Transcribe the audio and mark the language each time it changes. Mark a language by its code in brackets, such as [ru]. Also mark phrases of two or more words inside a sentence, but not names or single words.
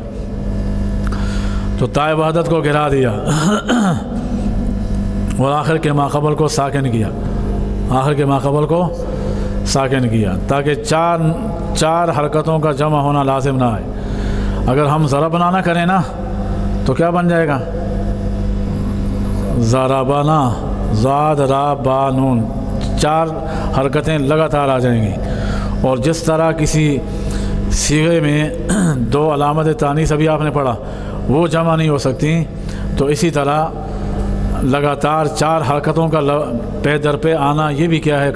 [ur] تو تائے وحدت کو گرا دیا اور آخر کے ماقبل کو ساکن کیا، آخر کے ماقبل کو ساکن کیا تاکہ چار حرکتوں کا جمع ہونا لازم نہ آئے. اگر ہم ضربنا نہ کریں نا تو کیا بن جائے گا؟ ضربنا، زاد را با نون، چار حرکتیں لگاتار آ جائیں گی. اور جس طرح کسی صیغے میں دو علامت تانیث ابھی آپ نے پڑھا وہ جمع نہیں ہو سکتی، تو اسی طرح لگاتار چار حرکتوں کا پہ در پہ آنا یہ بھی کیا ہے؟